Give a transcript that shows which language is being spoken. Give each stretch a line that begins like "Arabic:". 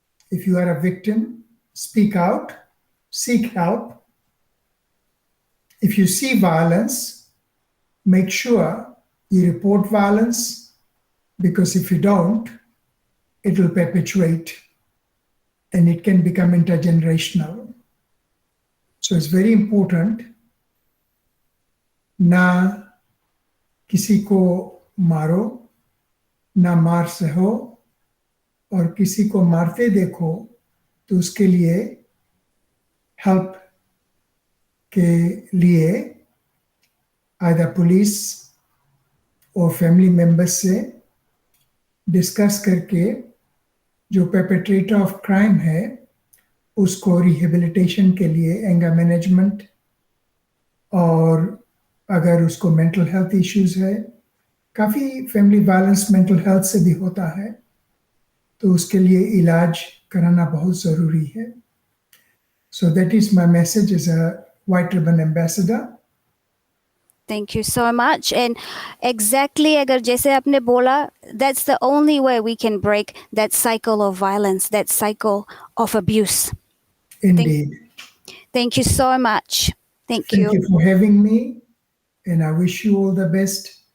English: If you are a victim, speak out, seek help. If you see violence, make sure you report violence, because if you don't, it will perpetuate and it can become intergenerational. So it's very important
Hindi: ना किसी को मारो, ना मार सहो, और किसी को मारते देखो तो उसके लिए हेल्प के लिए आइदर पुलिस और फैमिली मेंबर्स से डिस्कस करके जो
English: perpetrator of crime
Hindi: है उसको रिहेबिलिटेशन के लिए एंगर मैनेजमेंट, और अगर उसको मेंटल हेल्थ इश्यूज है, काफ़ी फैमिली वायलेंस मेंटल हेल्थ से भी होता है, तो उसके लिए इलाज कराना बहुत ज़रूरी है.
English: So that is my message as a white ribbon ambassador. Thank you so much. And exactly,
Hindi: अगर जैसे आपने बोला,
English: that's the only way we can break that cycle of violence, that cycle of abuse. Indeed. Thank you so much. Thank you. Thank you for having me, and I wish you all the best.